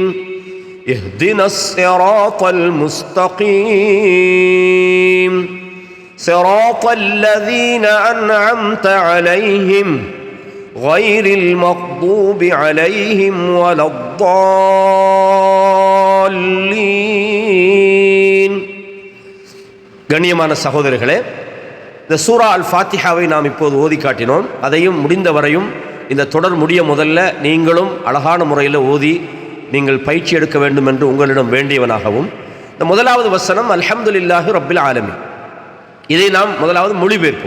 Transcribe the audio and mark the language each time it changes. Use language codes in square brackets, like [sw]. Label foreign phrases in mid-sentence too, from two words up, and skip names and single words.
[ar] اهدنا الصراط المستقيم. صراط الذين أنعمت عليهم غير المغضوب عليهم ولا الضالين. [ta] கண்ணியமான சகோதரர்களே, இந்த சூரா அல் ஃபாத்திஹாவை நாம் இப்போது ஓதி காட்டினோம். அதையும் முடிந்த வரையும் இந்த தொடர் முடிய முதல்ல நீங்களும் அழகான முறையில் ஓதி நீங்கள் பயிற்சி எடுக்க வேண்டும் என்று உங்களிடம் வேண்டியவனாகவும், இந்த முதலாவது வசனம் [ar] الحمد لله رب العالمين, [ta] இதை நாம் முதலாவது மொழிபெயர்ப்போம்.